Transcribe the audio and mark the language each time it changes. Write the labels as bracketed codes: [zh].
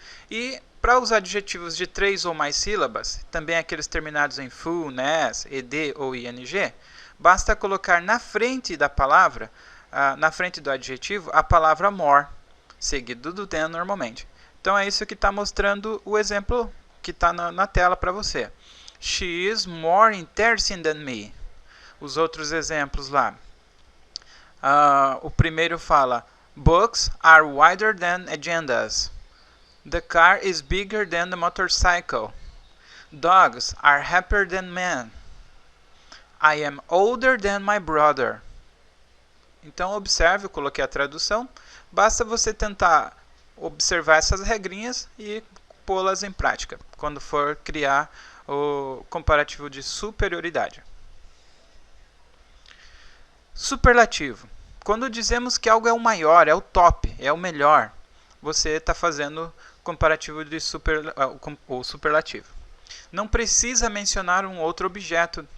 [pt] E para os adjetivos de 3 ou mais sílabas, também aqueles terminados em fu, nes, ed ou ing, basta colocar na frente da palavra, na frente do adjetivo, a palavra more, seguido do than normalmente. Então é isso que está mostrando o exemplo que está na tela para você. [en] She is more interesting than me. [pt] Os outros exemplos lá. O primeiro fala, [en] books are wider than agendas. The car is bigger than the motorcycle. Dogs are happier than men. I am older than my brother. [pt] Então, observe, eu coloquei a tradução. Basta você tentar observar essas regrinhas e pô-las em prática, quando for criar o comparativo de superioridade. Superlativo. Quando dizemos que algo é o maior, é o top, é o melhor, você está fazendo comparativo de superlativo. Não precisa mencionar um outro objeto